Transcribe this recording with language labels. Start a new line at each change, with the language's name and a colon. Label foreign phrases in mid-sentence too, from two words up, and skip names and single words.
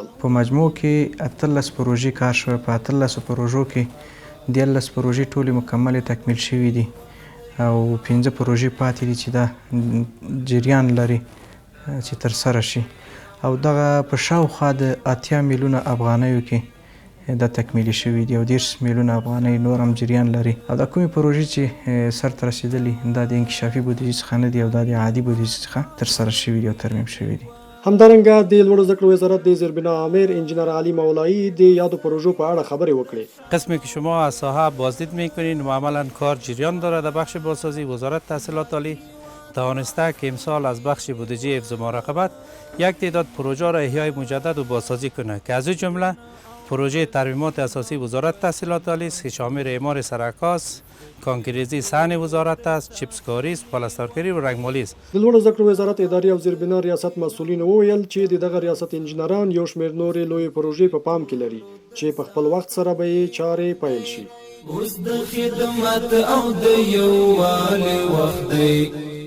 Pashto: په مجموع کې 18 پروژې کار شوی، په 18 پروژو کې 13 پروژې ټولې مکمل تکمیل شوي دي او 15 پروژې پاتې دي چې دا جریان لري چې ترسره شي او دغه په شاوخوا د 80 میلیونه افغانیو کې دا تکمیلي شوي دي او 10 میلیونه افغانۍ نور هم جریان لري. او دا کومې پروژې چې سرته رسېدلي دا د انکشافي بودیجې څخه نه دي او دا د عادي بودیجې څخه ترسره شوي دي او ترمیم شوي دي. همدارنګه د لوړو زده کړو وزارت د زیربنا امیر انجینر علی مولایی د یادو پروژو په اړه خبرې وکړې.
Persian: قسمی که شما از ساحه بازدید میکنین و عملا کار جریان داره در بخش بازسازی، وزارت تحصیلات عالی توانسته که امسال از بخش بودجه حفظ و مراقبت یک تعداد پروژه را احیای مجدد و بازسازی کنه که از این جمله پروژه ترمیمات اساسی وزارت تحصیلات عالی است که شامل اعمار سرکاس، کانکریزی صحن وزارت است، چیپسکاری است، پلاسترکاری و رنگمالی است.
Pashto: د لوړو زده کړو وزارت اداري او زیربنا ریاست مسؤلین وویل چې دغه ریاست انجینران یو شمېر نورې لویې پروژې په پام کې لري چې په خپل وخت سره به یې چارې پیل شي. اوس د خدمت او د یووالي وخت دی.